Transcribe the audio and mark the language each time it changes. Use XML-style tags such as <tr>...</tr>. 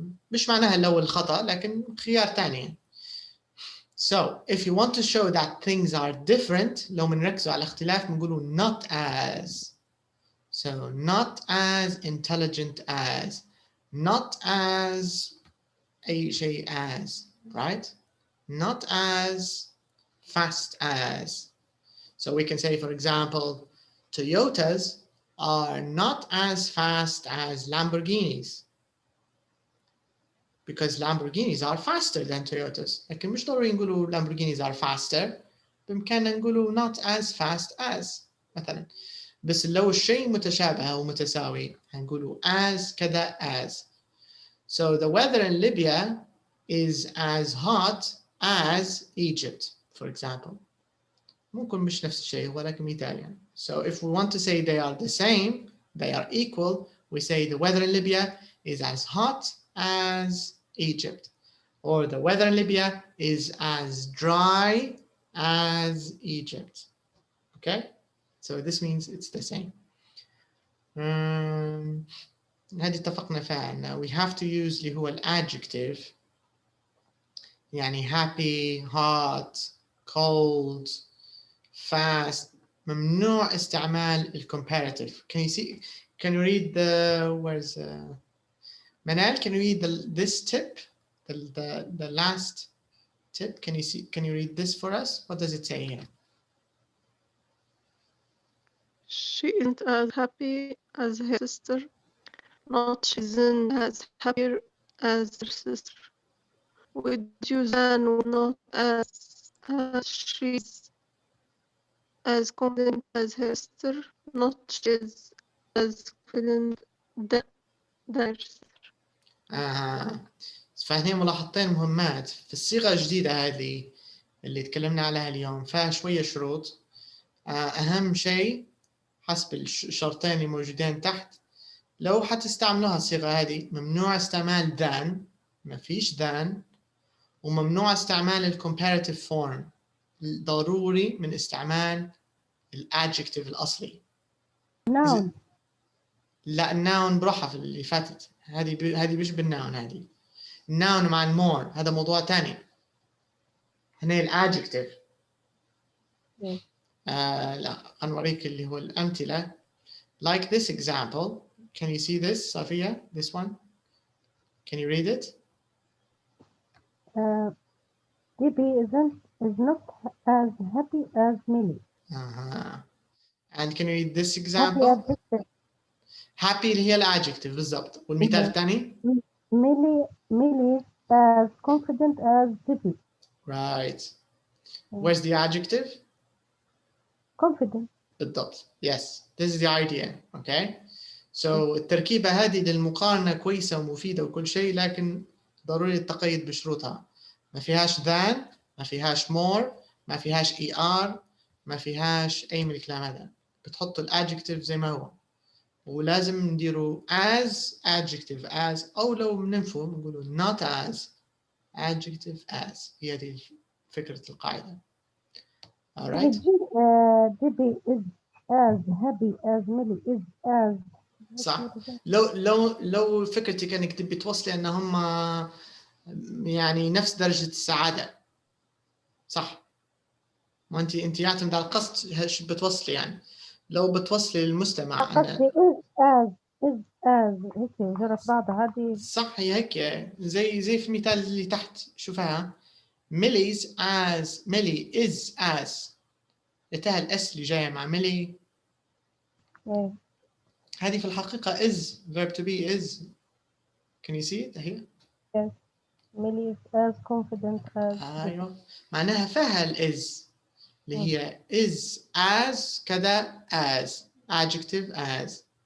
<ar>مش معناها لو الخطأ لكن خيار ثاني.</ar> <en>So if you want to show that things are different</en> <ar>لو بنركزوا على الاختلاف بنقولوا</ar> <en>not as. So not as intelligent as, not as</en> <ar>أي شيء</ar> <en>as, right? Not as fast as. So we can say, for example, Toyotas are not as fast as Lamborghinis. Because Lamborghinis are faster than Toyotas.</en> <ar>لكن مش ضروري نقولوا</ar> <en>Lamborghinis are faster.</en> <ar>بإمكاننا نقولوا</ar> <en>not as fast as</en> <ar>مثلا. بس لو الشيء متشابه أو متساوي هنقولوا as كذا as.</ar> <en>So the weather in Libya is as hot as Egypt, for example.</en> <ar>ممكن مش نفس الشيء ولكن مثال يعني.</ar> <en>So if we want to say they are the same, they are equal, we say the weather in Libya is as hot as Egypt. Or the weather in Libya is as dry as Egypt. Okay? So this means it's the same.</en> <ar>هذه اتفقنا فيها أن</ar> <en>we have to use</en> <ar>اللي هو adjective.</ar> <en>يعني happy, hot, cold, fast.</en> <ar>ممنوع استعمال comparative.</ar> <en>Can you read where's Manal, can you read this tip? The last tip. Can you read this for us? What does it say here? She isn't as happy as her sister. Not she isn't as happier as her sister. Would you then not as she's as confident as her sister? Not she's as confident than her sister.</en> <ar>فهنا ملاحظتين مهمات في الصيغة الجديدة هذه اللي تكلمنا عليها اليوم. فيها شوية شروط. أهم شيء حسب الشرطين اللي موجودين تحت لو حتستعملوها الصيغة هذه ممنوع استعمال than. ما فيش than. وممنوع استعمال comparative form. ضروري من استعمال الادجكتيف الأصلي.</ar> <en>Noun.</en> <ar>لا الناون بروحها في اللي فاتت. هذه مش بالناون. هذه الناون مع المور هذا موضوع تاني. هنا الادجكتيف. لا هنوريك اللي هو الأمثلة.</ar> <en>Like this example. Can you see this, Safia? This one? Can you read it? Debbie is not as happy as Millie. And can you read this Happy example? adjective.</en> <ar>happy اللي هي الادجكتيف بالضبط. والمثال الثاني؟</ar> <en>Millie is as confident as Debbie. Right. Where's the adjective? Confident.</en> <ar>بالضبط.</ar> <en>Yes. This is the idea. Okay.</en> <ar>So التركيبة هذه للمقارنة كويسة ومفيدة وكل شيء، لكن ضروري التقيد بشروطها. ما فيهاش than، ما فيهاش more، ما فيهاش er، ما فيهاش أي من الكلام هذا. بتحط الادجكتيف زي ما هو. ولازم نديروا as adjective as، أو لو بننفوا نقولوا not as adjective as. هي دي فكرة القاعدة. Alright.</ar> <en>Debbie is as happy as Millie is as.</en> <ar>صح. لو فكرتك انك تبي توصلي ان هم يعني نفس درجة السعادة. صح. ما انت يعتمد على القصد ايش بتوصلي يعني. لو بتوصلي للمستمع قصدي is as هيك جرت بعض هذه. صح هي هيك زي في المثال اللي تحت شوفها.</ar> <en>Millie is as.</en> <ar>لتها الاس اللي جايه مع ميلي. هذه في الحقيقة</ar> <en>is verb to be is. Can you see it here? Yes. Millie is as confident as.</en> <ar>أيوة. معناها فيها ال is اللي هي is as كذا as adjective as.</ar>